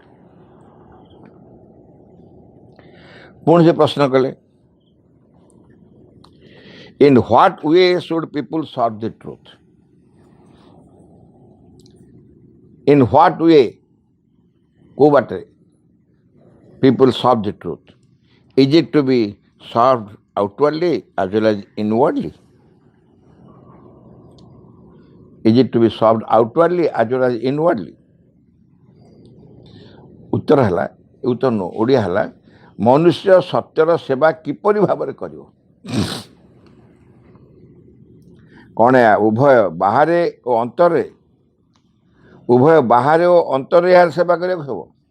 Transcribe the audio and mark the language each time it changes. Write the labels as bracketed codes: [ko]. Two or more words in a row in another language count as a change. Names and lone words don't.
[or] ପୁଣି ସେ ପ୍ରଶ୍ନ କଲେ, [en] in what way should people serve the truth? in what way, [or] କେଉଁ ବାଟରେ [en] people serve the truth? Is it to be served outwardly as well as inwardly? Is it to be served outwardly as well as inwardly? [or] ଉତ୍ତର ହେଲା, ଉତ୍ତର ନୁହଁ, ଓଡ଼ିଆ ହେଲା, ମନୁଷ୍ୟ ସତ୍ୟର ସେବା କିପରି ଭାବରେ କରିବ? କ'ଣ ଉଭୟ ବାହାରେ ଓ ଅନ୍ତରରେ, ଉଭୟ ବାହାରେ ଓ ଅନ୍ତରରେ ଏହାର ସେବା କରିବାକୁ ହେବ।